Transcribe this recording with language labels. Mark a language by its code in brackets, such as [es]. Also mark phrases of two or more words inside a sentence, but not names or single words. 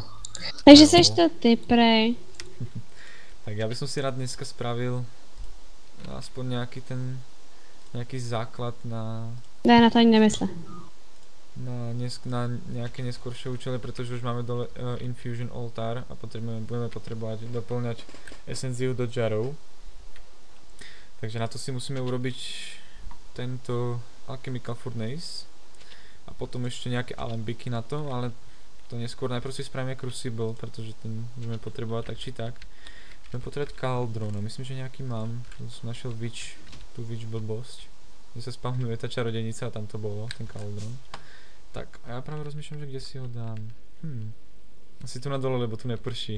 [cs] Takže seš to ty, prej. Tak já bych si rád dneska spravil aspoň nějaký základ na... Ne, na to ani nemysle. Na nějaké neskoršie účely, protože už máme dole Infusion Altar a budeme potřebovat doplňať esenciu do jarov. [sk] Takže na to si musíme urobiť tento Alchemical Furnace a potom ještě nějaké alembiky na to, ale to neskôr. Najprv si spravíme Crucible, [cs] protože ten budeme potřebovat tak či tak. Budeme potřebovat Cauldron, no myslím, že nějaký mám. Jsem našel tu Witch blbosť, kde se spavnuje ta čarodějnice a tam to bylo, ten Cauldron. [sk] Tak a já právě rozmýšlím, že kde si ho dám. Asi tu na dole, lebo tu neprší.